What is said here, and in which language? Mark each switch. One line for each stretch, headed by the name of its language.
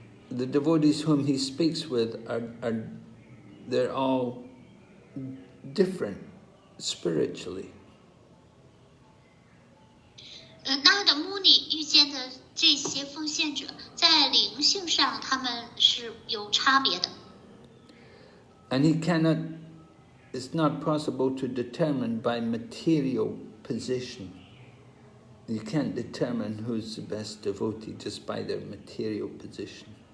English: The devotees whom he speaks with they're all different spiritually.
Chinese: Narada Muni 遇见的这些奉献者，在灵性上他们是有差别的。
English: And it's not possible to determine by material position. You can't determine who's the best devotee just by their material position.